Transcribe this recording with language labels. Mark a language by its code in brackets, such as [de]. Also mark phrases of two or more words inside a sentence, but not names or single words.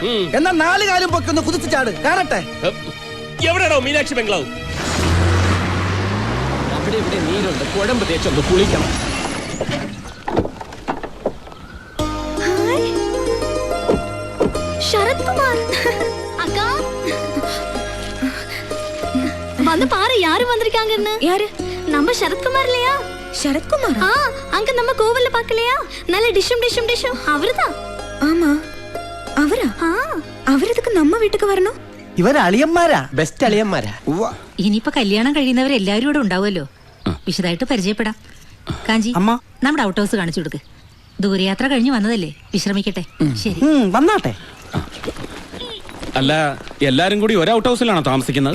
[ml] എന്നാ 4 കാലും പൊക്കൊന്ന് കുതിച്ച് ചാട്, കാണട്ടെ. എവിടെയാണോ മീനാക്ഷി ബംഗ്ലാവ്? അവിടെ ഇവിടെ നീരുണ്ട്, കുഴമ്പ് തേച്ചൊന്ന് കുളിക്കണം. [ta] ശരത് കുമാർ அக்கா வந்து பாரு யாரு வந்திருக்காங்கன்னு. யாரு? நம்ம சரத்குமார் இல்லையா? சரத்குமார்? அங்க நம்ம கோவில்ல பார்க்கலையா? நல்ல டிஷும் டிஷும் டிஷும் அவர்தான். ஆமா, அவரா? அவரதுக்கு நம்ம வீட்டுக்கு வரணும். [ml] ഇവര് അളിയന്മാരാ, ബെസ്റ്റ് അളിയന്മാരാ. ഇനിയിപ്പോ കല്യാണം കഴിയുന്നവരെല്ലാവരും ഇവിടെ ഉണ്ടാവുമല്ലോ. വിശദമായിട്ട് പരിചയപ്പെടാം. കാഞ്ചി, അമ്മ, നമ്മുടെ [en] out house [ml] കാണിച്ചു കൊടുക്ക്. ദൂരയാത്ര കഴിഞ്ഞ് വന്നതല്ലേ, വിശ്രമിക്കട്ടെ. ശരി, വന്നാട്ടെ. അല്ല, എല്ലാരും കൂടി ഒരു [en] out house [ml] താമസിക്കുന്നത്?